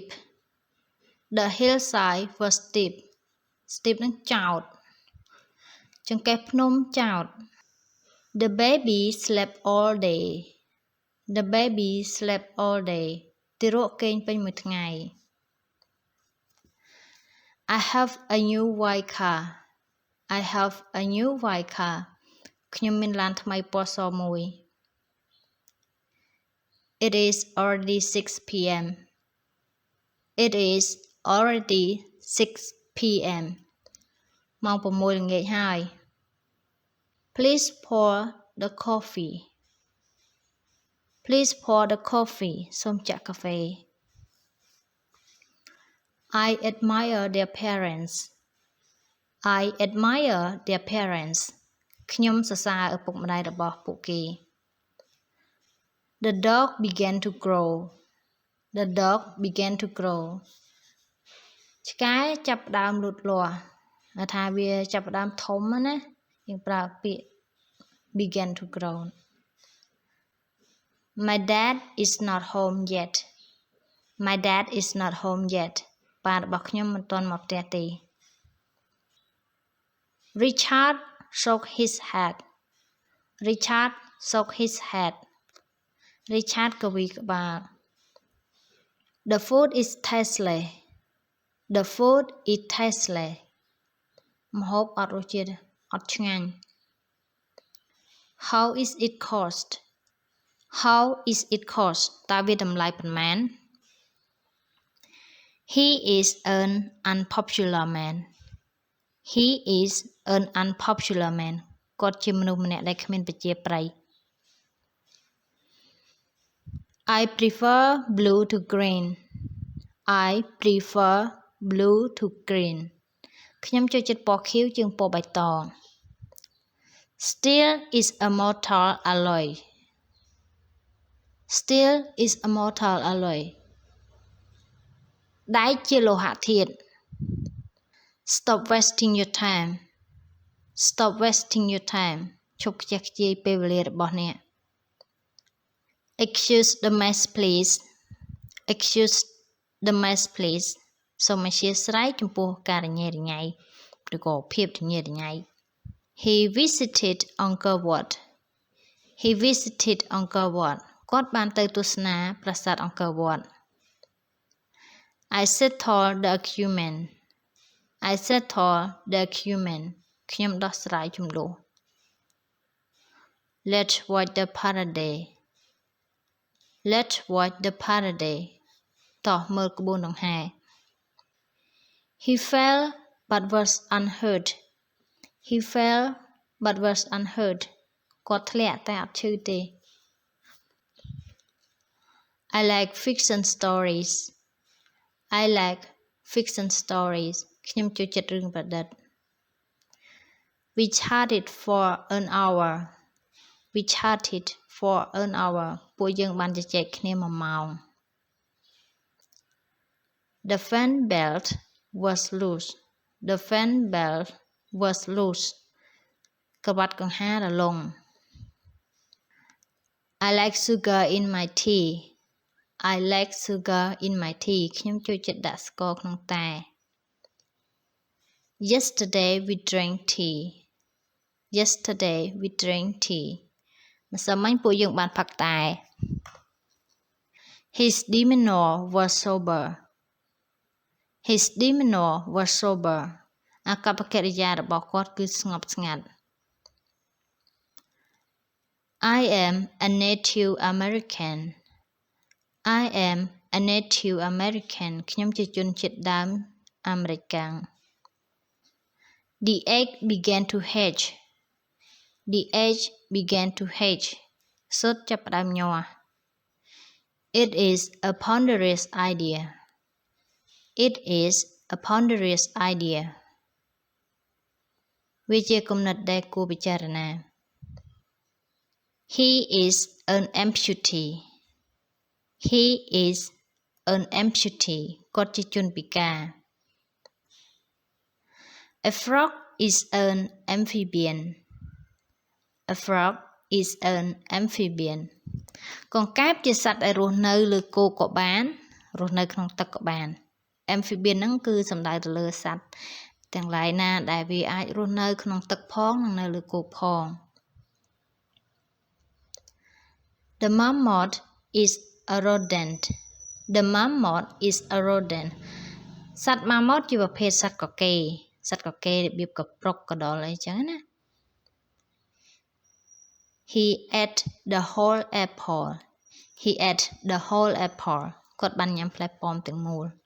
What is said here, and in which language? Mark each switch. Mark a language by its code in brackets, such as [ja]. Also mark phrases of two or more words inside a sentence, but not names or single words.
[en] The hillside was steep. Steep [km] នឹងចោតចង្កេះភ្នំចោត [en] The baby slept all day. The baby slept all day. [km] ទារកគេងពេញមួយថ្ងៃ [en] I have a new white car. I have a new white car. [km] ខ្ញុំមានឡានថ្មីពណ៌សមួយ [en] It is already 6 p.m. It is already 6 p.m. [km] ម៉ោង6ល្ងាចហើយ [en] Please pour the coffee. Please pour the coffee. [km] សូមចាក់កាហ្វេ [en] I admire their parents. I admire their parents. [km] ខ្ញុំសរសើរឪពុកម្ដាយរបស់ពួកគេ [en] The dog began to grow. The dog began to grow. [km] ឆ្កែចាប់ផ្ដើមលូតលាស់ថាវាចាប់ផ្ដើមធំណាយើងប្រើពាក្យ [en] began to grow. My dad is not home yet. My dad is not home yet. [km] ប៉ារបស់ខ្ញុំមិនទាន់មកផ្ទះទេ [en] Richard shook his head. Richard shook his head. Richard [km] កវីក្បាល [en] The food is tasteless. The food is tasteless. [km] ម្ហូបអត់រសជាតិអត់ឆ្ងាញ់ [en] How is it cost? How is it cost [km] តើវាតម្លៃប៉ុន្មាន [en] He is an unpopular man He is an unpopular man [km] គាត់ជាមនុស្សម្នាក់ដែលគ្មានប្រជាប្រិយ [en] I prefer blue to green I prefer blue to green [km] ខ្ញុំចូលចិត្តពណ៌ខៀវជាងពណ៌បៃតង [en] Steel is a mortal alloy Steel is a mortal alloy [km] ដែកជាលោហៈធាតុ [en] Stop wasting your time Stop wasting your time [km] ឈប់ខ្ជះខ្ជាយពេលវេលារបស់អ្នក [en] Excuse the mess please Excuse the mess please [km] សូមអធ្យាស្រ័យចំពោះការរញ៉េរញ៉ៃឬក៏ភាពរញ៉េរញ៉ៃ [en] He visited Angkor Wat He visited Angkor Wat [km] គាត់បានទៅទស្សនាប្រាសាទអង្គរវត្ត [en] I settled the argument I settled the argument [km] ខ្ញុំដោះស្រាយជម្លោះ [en] Let's watch the parade Let's watch the parade [km] តោះមើលក្បួនដង្ហែ [en] He fell but was unhurt He fell but was unhurt [km] គាត់ធ្លាក់តែអត់ឈឺទេ [en] I like fiction stories I like fiction stories [km] ខ្ញុំចូលចិត្តរឿងប្រឌិត [en] We chatted for an hour We chatted for an hour [km] ពួកយើងបានជជែកគ្នា1ម៉ោង [en] The fan belt was loose The fan belt was loose [km] ក្រវ៉ាត់កង្ហារលុង [en] I like sugar in my tea I like sugar in my tea [km] ខ្ញុំចូលចិត្តដាក់ស្ករក្នុងតែ [en] Yesterday we drank tea Yesterday we drank tea [km] ម្សិលមិញពួកយើងបានផឹកតែ [en] His demeanor was sober His demeanor was sober [km] អាកប្បកិរិយារបស់គាត់គឺស្ងប់ស្ងាត់ [en] I am a Native American I am a Native American [km] ខ្ញុំជាជនជាតិដើមអាមេរិកាំង [en] The egg began to hatch The egg began to hatch [km] ស៊ុតចាប់ផ្ដើមញាស់ [en] It is a ponderous idea It is a ponderous idea [km] វាជាគំនិតដែលគួរពិចារណា [en] He is an amputee He is an amputee [km] គាត់ជាជនពិការ [en] A frog is an amphibian A frog is an amphibian [km] កង្កែបជាសត្វដែលរស់នៅលើគោក៏បានរស់នៅក្នុងទឹកក៏បាន Amphibian ហ្នឹងគឺសំដៅទៅលើសត្វទាំងឡាយណាដែលវាអាចរស់នៅក្នុងទឹកផងនិងនៅលើគោផង [en] The mammoth is a rodent The mammoth is a rodent [km] សត្វ mammoth ជាប្រភេទសត្វកកេរសត្វកកេររបៀបកប្រុកកដុលអីចឹងណា [en] He ate the whole apple He ate the whole apple [km] គាត់បានញ៉ាំផ្លែប៉ោមទាំងមូល